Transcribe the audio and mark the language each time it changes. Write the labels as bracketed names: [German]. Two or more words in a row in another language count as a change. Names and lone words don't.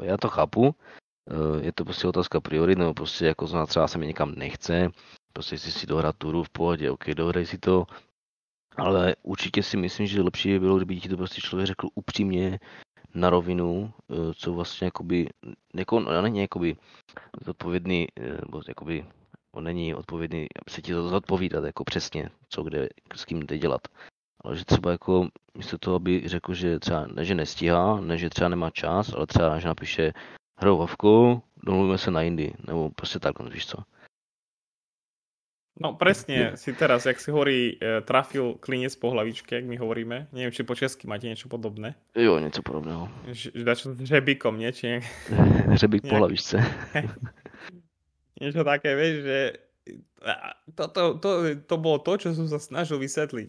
[Czech] Já to chápu, je to prostě otázka priorit, nebo prostě jako třeba se mi někam nechce, prostě si dohrát turu v pohodě, ok, dohraj si to, ale určitě si myslím, že lepší by bylo, kdyby ti to prostě člověk řekl upřímně na rovinu, co vlastně jakoby, není jakoby zodpovědný, nebo jakoby on není odpovědný se ti to zodpovídat jako přesně, co kde, s kým jde dělat. Ale že třeba jako místo toho, aby řekl, že třeba ne, že nestíhá, ne, že třeba nemá čas, ale třeba, že napíše hrou Vovku, domluvíme se na jindy, nebo prostě takhle, víš co. [Slovak] No presne, si teraz, jak si hovorí, trafil klinec po hlavičke, jak my hovoríme. Neviem, či po česky máte niečo podobné. [Czech] Jo, něco podobného. [Slovak] Dačo s hřebíkom, nie? Či [Czech] Hřebík po [Slovak] nejak... [Czech] hlavičce. [Slovak] Niečo také, vieš, že to bolo to, čo som sa snažil vysvetliť.